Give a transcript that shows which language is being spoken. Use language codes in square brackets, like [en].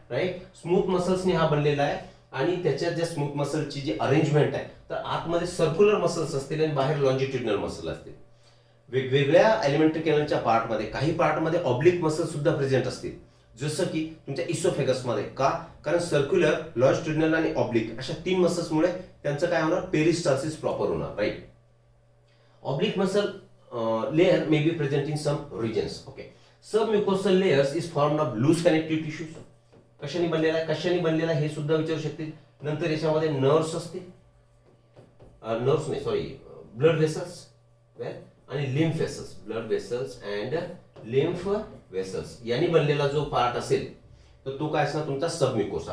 [mr] Right, smooth मसल्सने हा बनलेला आहे. आणि त्याच्यात ज्या स्मूथ मसलची जी अरेंजमेंट आहे, तर आतमध्ये सर्क्युलर मसल्स असतील आणि बाहेर लॉन्जिट्युडिनल मसल असतील. वेगवेगळ्या एलिमेंटरी कॅनलच्या पार्टमध्ये काही पार्टमध्ये ऑब्लिक मसल सुद्धा प्रेझेंट असतील, जसं की तुमच्या इसोफेगस मध्ये. का? कारण सर्क्युलर, लॉन्जिट्युडिनल आणि ऑब्लिक अशा 3 मसल्समुळे त्यांचं काय होणार? पेरिस्टाल्सिस प्रॉपर होणार. Right. [en] Oblique muscle layer may be present in some regions. Okay. Submucosal layers is formed of loose connective tissues. [mr] कशाने बनलेला आहे? कशाने बनलेला हे सुद्धा विचारू शकतील. नंतर याच्यामध्ये नर्व्स असतील, नर्व्स नाही सॉरी, ब्लड वेसल्स आणि lymph vessels, [en] blood vessels and lymph vessels [mr] यांनी बनलेला जो पार्ट असेल तर तो काय असणार? तुमचा सबम्युकोसा.